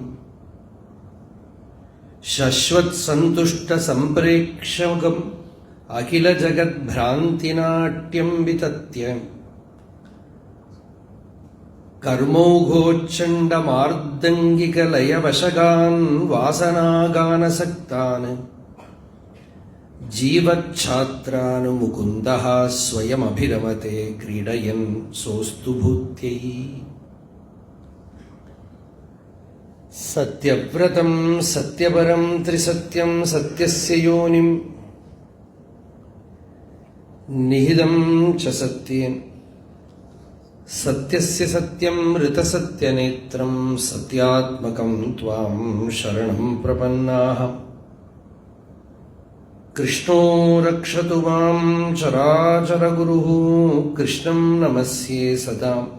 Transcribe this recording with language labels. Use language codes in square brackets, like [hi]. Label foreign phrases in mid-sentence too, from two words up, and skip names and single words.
[sa] शश्वत्सन्तुष्टसम्प्रेक्षकम् अखिलजगद्भ्रान्तिनाट्यं वितत्य कर्मौघोच्चण्डमार्दङ्गिकलयवशगान् वासनागानसक्तान् जीवच्छात्रान् मुकुन्दः स्वयमभिरमते क्रीडयन् सोऽस्तु भूत्यै। सत्यव्रतं सत्यपरं त्रिसत्यं सत्यस्य योनिं നിഹിതം ച സത്യേൻ സത്യസ്യ സത്യം ഋതസത്യനേത്രം സത്യാത്മകം ത്വാം ശരണം പ്രപന്നാഹം. കൃഷ്ണോ രക്ഷതു മാം ചരാചരഗുരുഃ കൃഷ്ണം നമസ്യേ സദാ.